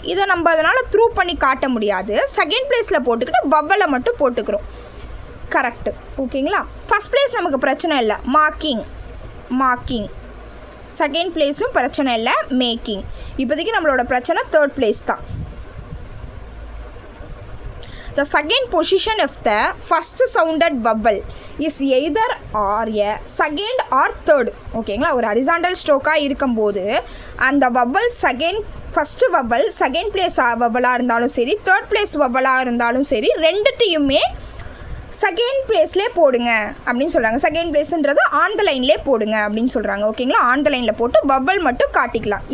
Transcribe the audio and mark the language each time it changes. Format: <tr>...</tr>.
<ta>இதை நம்ம அதனால் த்ரூ பண்ணி காட்ட முடியாது. செகண்ட் பிளேஸில் போட்டுக்கிட்டு வவ்வலை மட்டும் போட்டுக்கிறோம். கரெக்டு. ஓகேங்களா? ஃபஸ்ட் பிளேஸ் நமக்கு பிரச்சனை இல்லை. மார்க்கிங். செகண்ட் பிளேஸும் பிரச்சனை இல்லை. மேக்கிங். இப்போதைக்கு நம்மளோட பிரச்சனை தேர்ட் பிளேஸ் தான்.</ta> <en>The second position of the first sounded vowel is either or a second or third.</en> <ta>ஓகேங்களா? ஒரு ஹரிசாண்டல் ஸ்ட்ரோக்காக இருக்கும்போது அந்த vowel first vowel second place வவ்வலாக இருந்தாலும் சரி, தேர்ட் பிளேஸ் வவ்வலாக இருந்தாலும் சரி, ரெண்டுத்தையுமே செகண்ட் பிளேஸ்லேயே போடுங்க அப்படின்னு சொல்கிறாங்க. செகண்ட் பிளேஸுன்றது ஆன் த லைன்லேயே போடுங்க அப்படின்னு சொல்கிறாங்க. ஓகேங்களா? ஆன் த லைனில் போட்டு வவ்வல் மட்டும் காட்டிக்கலாம்.</ta>